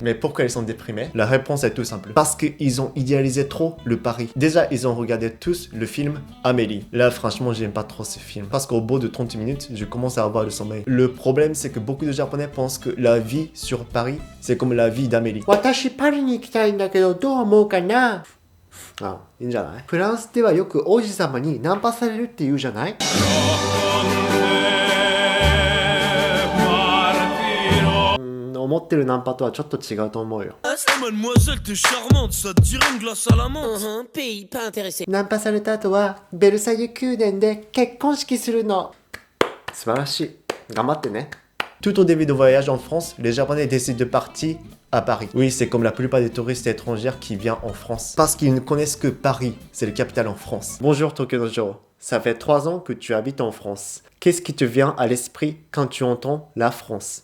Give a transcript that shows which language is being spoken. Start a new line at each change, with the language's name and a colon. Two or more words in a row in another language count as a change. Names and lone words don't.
French: Mais pourquoi elles sont déprimées? La réponse est tout simple. Parce qu'ils ont idéalisé trop le Paris. Déjà, ils ont regardé tous le film Amélie. Là, franchement, j'aime pas trop ce film. Parce qu'au bout de 30 minutes, je commence à avoir le sommeil. Le problème, c'est que beaucoup de Japonais pensent que la vie sur Paris, c'est comme la vie d'Amélie.
Japanese: 私 Paris に行きたいんだけど、どう思うかな? あ、いいんじゃない？フランスではよく王子様にナンパされるって言うじゃない？思ってるナンパとはちょっと違うと思うよ。
French: Mademoiselle, t'es charmante, ça te dirait une glace à la menthe? Pays pas intéressé.
Japanese: ナンパされた後はベルサイユ宮殿で結婚式するの。素晴らしい。頑張ってね。
French: Tout au début de voyage en France, les Japonais décident de partir à Paris. Oui, c'est comme la plupart des touristes étrangers qui viennent en France. Parce qu'ils ne connaissent que Paris, c'est le capitale en France. Bonjour Tokyo Dojiro. Ça fait 3 ans que tu habites en France. Qu'est-ce qui te vient à l'esprit quand tu entends la France?